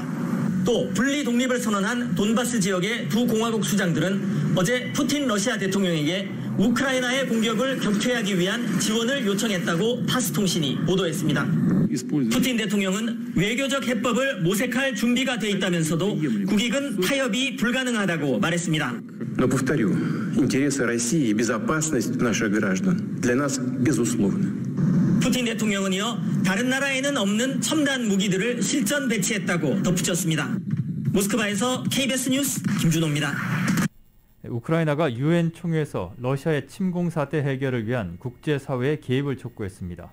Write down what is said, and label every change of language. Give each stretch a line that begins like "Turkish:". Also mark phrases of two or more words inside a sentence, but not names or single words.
Korean: 또 분리 독립을 선언한 돈바스 지역의 두 공화국 수장들은 어제 푸틴 러시아 대통령에게 우크라이나의 공격을 격퇴하기 위한 지원을 요청했다고 타스통신이 보도했습니다. 푸틴 대통령은 외교적 해법을 모색할 준비가 돼 있다면서도 국익은 타협이 불가능하다고 말했습니다.
Russian: Но повторю, интересы России и безопасность наших граждан для нас безусловны.
Korean: 푸틴 대통령은 이어 다른 나라에는 없는 첨단 무기들을 실전 배치했다고 덧붙였습니다. 모스크바에서 KBS 뉴스 김준호입니다. 우크라이나가 유엔 총회에서 러시아의 침공 사태 해결을 위한 국제사회의 개입을 촉구했습니다.